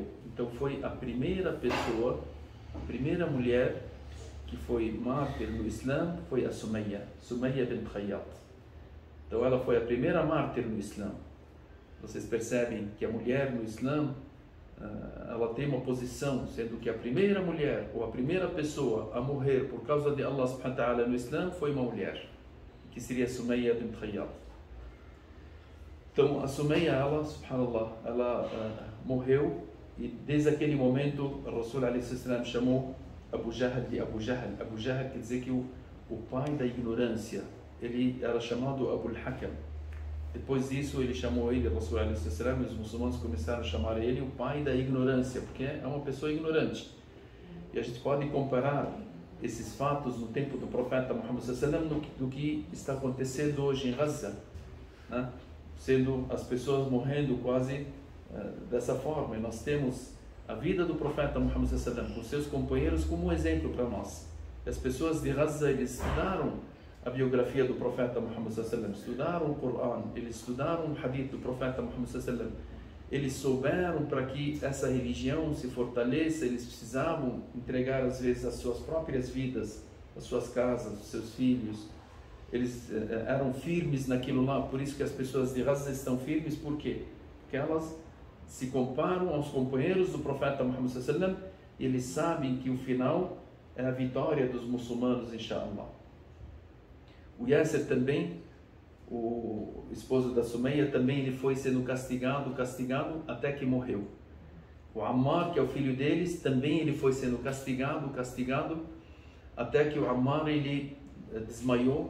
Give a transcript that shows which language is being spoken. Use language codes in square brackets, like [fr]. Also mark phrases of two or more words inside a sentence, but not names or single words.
[pt] Então foi a primeira pessoa, a primeira mulher que foi mártir no Islã, foi a Sumeia bint Khayyat. Então ela foi a primeira mártir no Islã. Vocês percebem que a mulher no Islã, ela tem uma posição, sendo que a primeira mulher ou a primeira pessoa a morrer por causa de Allah [ar] سبحانه وتعالى [pt] no Islã foi uma mulher, que seria Sumeia bint Khayyat. Então a Sumeia, ela, [ar] سبحان الله, [pt] ela morreu, e desde aquele momento o Rasul [ar] عليه السلام [pt] chamou Abu Jahl de Abu Jahl. Abu Jahl quer dizer que o pai da ignorância. Ele era chamado Abu al-Hakam. Depois disso ele chamou ele, o Rasul [ar] عليه السلام, [pt] e os muçulmanos começaram a chamar ele o pai da ignorância, porque é uma pessoa ignorante. E a gente pode comparar esses fatos no tempo do profeta Muhammad [ar] صلى الله عليه وسلم [pt] do que está acontecendo hoje em Gaza, né? Sendo as pessoas morrendo quase dessa forma. E nós temos a vida do profeta Muhammad [ar] صلى الله عليه وسلم [pt] com seus companheiros como um exemplo para nós. E as pessoas de Gaza, eles estudaram a biografia do profeta Muhammad [ar] صلى الله عليه وسلم, [pt] estudaram o Corão, eles estudaram o hadith do profeta Muhammad [ar] صلى الله عليه وسلم. [pt] Eles souberam para que essa religião se fortaleça, eles precisavam entregar às vezes as suas próprias vidas, as suas casas, os seus filhos. Eles eram firmes naquilo lá. Por isso que as pessoas de Gaza estão firmes. Por quê? Porque elas se comparam aos companheiros do profeta Muhammad [ar] صلى الله عليه وسلم [pt] e eles sabem que o final é a vitória dos muçulmanos, [ar] إن شاء الله. [pt] O Yasser também, o esposo da Sumeia, também ele foi sendo castigado até que morreu. O Ammar, que é o filho deles, também ele foi sendo castigado até que o Ammar ele desmaiou.